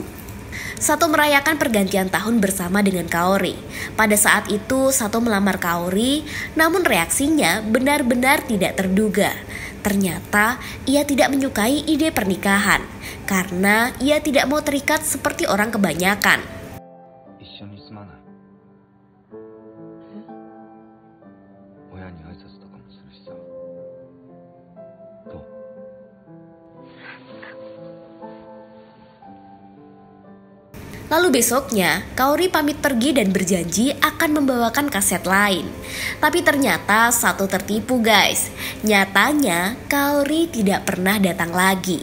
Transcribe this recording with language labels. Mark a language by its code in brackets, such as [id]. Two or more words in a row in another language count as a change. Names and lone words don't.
[id] Sato merayakan pergantian tahun bersama dengan Kaori. Pada saat itu, Sato melamar Kaori, namun reaksinya benar-benar tidak terduga. Ternyata ia tidak menyukai ide pernikahan karena ia tidak mau terikat seperti orang kebanyakan. [ja] 一緒に住まない？親に挨拶とかもするしさ。どう？ [id] Lalu besoknya, Kaori pamit pergi dan berjanji akan membawakan kaset lain. Tapi ternyata Sato tertipu guys. Nyatanya Kaori tidak pernah datang lagi.